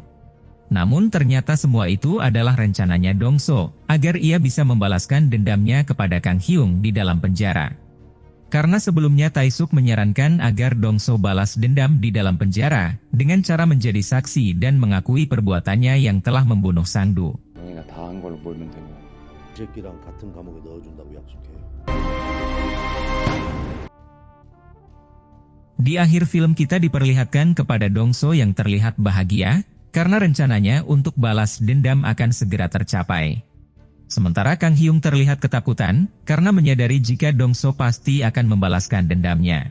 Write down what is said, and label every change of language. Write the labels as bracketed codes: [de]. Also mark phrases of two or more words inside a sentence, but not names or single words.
[id] Namun ternyata semua itu adalah rencananya Dongso, agar ia bisa membalaskan dendamnya kepada Kang Hyung di dalam penjara. Karena sebelumnya Tae-suk menyarankan agar Dongso balas dendam di dalam penjara, dengan cara menjadi saksi dan mengakui perbuatannya yang telah membunuh Sang-du. [ko] 너희가 다 한 걸로 몰면 되고. 새끼랑 같은 감옥에 넣어준다고 약속해. [id] Di akhir film kita diperlihatkan kepada Dongso yang terlihat bahagia, karena rencananya untuk balas dendam akan segera tercapai. Sementara Kang Hyung terlihat ketakutan, karena menyadari jika Dongso pasti akan membalaskan dendamnya.